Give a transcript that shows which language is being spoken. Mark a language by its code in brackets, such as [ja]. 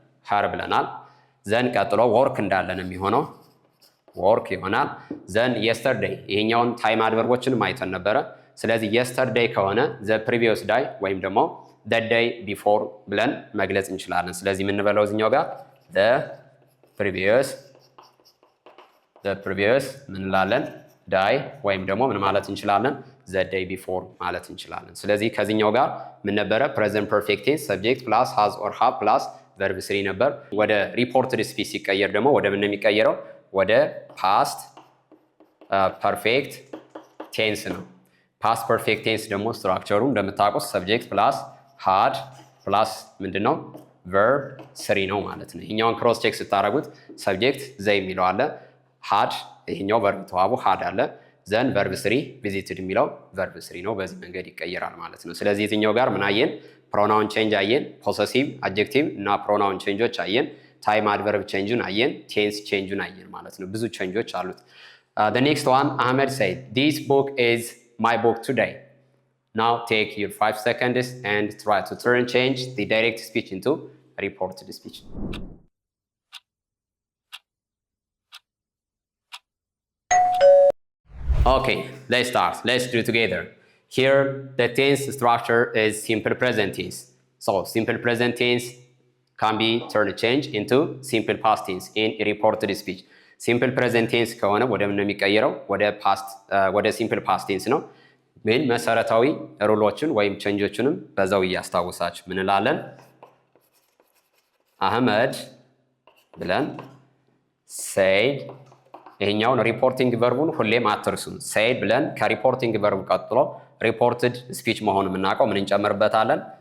[am] ሃር ብለናል። ዘን ቀጥሎ ወርክ እንዳለን የሚሆነው ወርክ ይሆናል። ዘን የስተርዴይ፣ ይሄኛውን ታይም አድቨርቦችን ማይተን ነበረ። ስለዚህ የስተርዴይ ከሆነ ዘ ፕሪቪየስ ዳይ ወይም ደግሞ ዘ ዴይ ቢፎር ብለን መግለጽ እንችላለን። ስለዚህ የምንበለው እዚህኛው ጋር ዘ ፕሪቪየስ ምን እንላለን? ዳይ ወይም ደግሞ ምን ማለት እንችላለን? [en] the day before [am] ማለት እንችላለን። ስለዚህ ከዚህኛው ጋር ምን ነበረ? present perfect tense subject plus has or have plus verb 3 ነበር። ወደ reported speech ሲቀየር ደግሞ ወደ ምን ነው የሚቀየረው? ወደ past perfect tense ነው። past perfect tense ደግሞ ስትራክቸሩ እንደምታውቁት subject plus had plus ምንድነው? verb 3 ነው ማለት ነው። ይሄኛውን ክሮስ ቼክ ስታደርጉት subject they የሚለው አለ፣ had ይሄኛው verb ተዋቡ had አለ፣ ዘን verb 3 visited የሚለው verb 3 ነው። በዚህ መንገድ ይቀየራል ማለት ነው። ስለዚህ የትኛው ጋር ምን አየን? ፕሮናውን ቼንጅ አየን፣ ፖሰሲቭ አድጀክቲቭ እና ፕሮናውን ቼንጆች አየን፣ ታይም አድቨርብ ቼንጁን አየን፣ ቴንስ ቼንጁን አየን ማለት ነው። ብዙ ቼንጆች አሉት። [en] the next one Ahmed said this book is my book today. Now take your 5 seconds and try to turn change the direct speech into reported speech. Okay, let's start. Let's do it together. Here, the tense structure is simple present tense. So, simple present tense can be turned change into simple past tense in reported speech. [am] Simple present tense ከሆነ ወደ ምን ነው የሚቀየረው? ወደ simple past tense ነው። ግን መሰረታዊ ሩሎችን ወይም ቼንጆችንም በዛው እያስታውሳችሁ ምን እንላለን? አህመድ ብለን said ይሄኛውን ሪፖርቲንግ ቨርቡን ሁሌም አትርሱም። said ብለን ከሪፖርቲንግ ቨርቡ ቀጥሎ ሪፖርትድ ስፒች መሆኑን የምናውቀው ምን እንጨምርበታለን?